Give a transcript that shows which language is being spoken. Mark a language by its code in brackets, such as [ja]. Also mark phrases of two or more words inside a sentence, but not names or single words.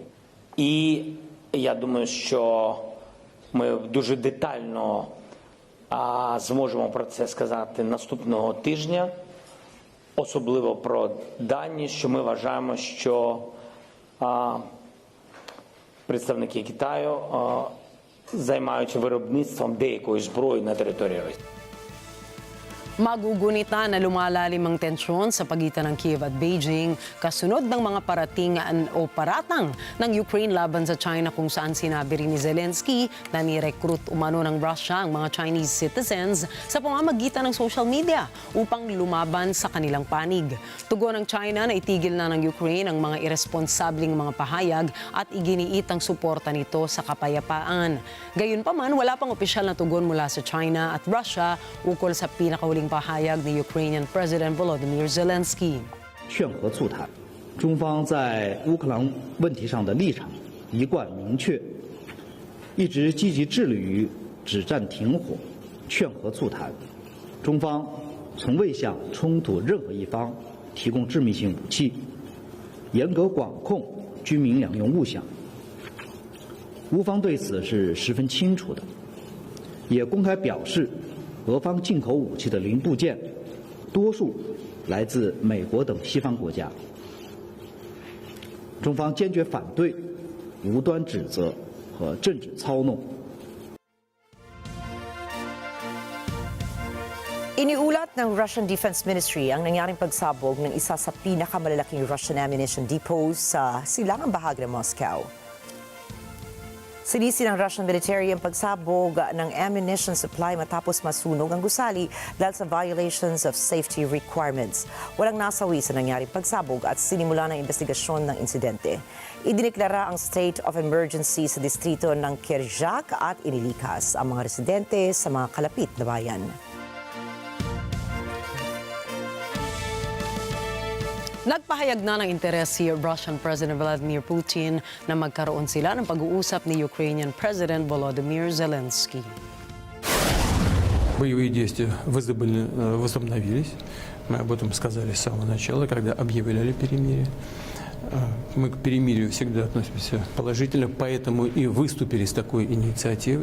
[uk] І я думаю, що ми дуже детально зможемо про це сказати наступного тижня, особливо про дані, що ми вважаємо, що представники Китаю займаються виробництвом деякої зброї на території Росії. [tl] Magugunita na lumalalim ang tensyon sa pagitan ng Kiev at Beijing kasunod ng mga paratingan o paratang ng Ukraine laban sa China, kung saan sinabi rin ni Zelensky na ni-recruit umano ng Russia ang mga [en] Chinese citizens [tl] sa pamamagitan ng [en] social media [tl] upang lumaban sa kanilang panig. Tugon ng China na itigil na ng Ukraine ang mga irresponsabling mga pahayag at iginiit ang suporta nito sa kapayapaan. Gayunpaman, wala pang opisyal na tugon mula sa China at Russia ukol sa pinakahuling pahayag ni [en] Ukrainian President [tl] Volodymyr Zelensky. [zh] 劝和促谈，中方在乌克兰问题上的立场一贯明确，一直积极致力于止战停火、劝和促谈。中方从未向冲突任何一方提供致命性武器，严格管控军民两用物项。乌方对此是十分清楚的，也公开表示，俄方进口武器的零部件，多数来自美国等西方国家。中方坚决反对无端指责和政治操弄。 [tl] Iniulat ng Russian Defense Ministry ang nangyaring pagsabog ng isa sa pinakamalalaking [en] Russian ammunition depots [tl] sa silangang bahagi ng Moscow. Sinisi ng [en] Russian military [tl] ang pagsabog ng [en] ammunition supply [tl] matapos masunog ang gusali dahil sa [en] violations of safety requirements. [tl] Walang nasawi sa nangyaring pagsabog at sinimula ng investigasyon ng insidente. Idineklara ang [en] state of emergency [tl] sa distrito ng Kirjak at inilikas ang mga residente sa mga kalapit na bayan. Nagpahayag na ng interes si [en] Russian President [tl] Vladimir Putin na magkaroon sila ng pag-uusap ni [en] Ukrainian President [tl] Volodymyr Zelensky. [ru] Боевые действия возобновились. Мы об этом сказали с самого начала, когда объявляли перемирие. Мы к перемирию всегда относимся положительно, поэтому и выступили с такой инициативой.